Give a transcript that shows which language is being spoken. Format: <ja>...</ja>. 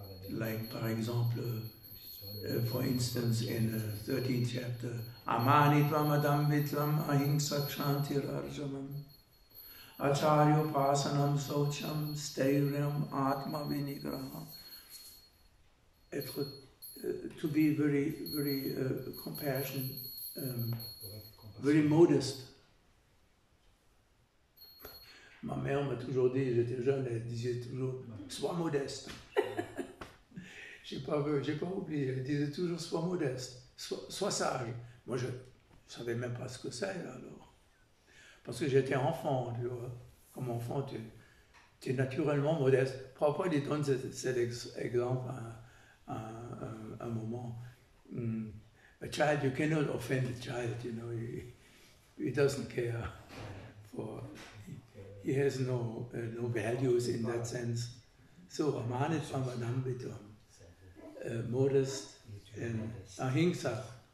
<en>Like,</en> <fr>par exemple,</fr> <en>for instance, in the 13th chapter,</en> <sa>Amanitvam Adam Vitvam Ahimsa Kshantir Arjamam Acharyo Pasanam Socham Steiryam Atma Vinigraha.</sa> <en>To be very compassionate, very modest.</en> <fr>Ma mère m'a toujours dit, j'étais jeune, elle disait toujours, sois modeste. J'ai pas oublié, elle disait toujours, sois modeste, sois sage. Moi, je savais même pas ce que c'est, alors. Parce que j'étais enfant, tu vois. Comme enfant, tu es naturellement modeste. Parfois, il donne cet exemple à un moment.</fr> <en>A child, you cannot offend a child, you know, he doesn't care for... He has no values in that sense. So,</en> <sa>amanit pamadam vitam,</sa> <en>modest and ahimsa.</en>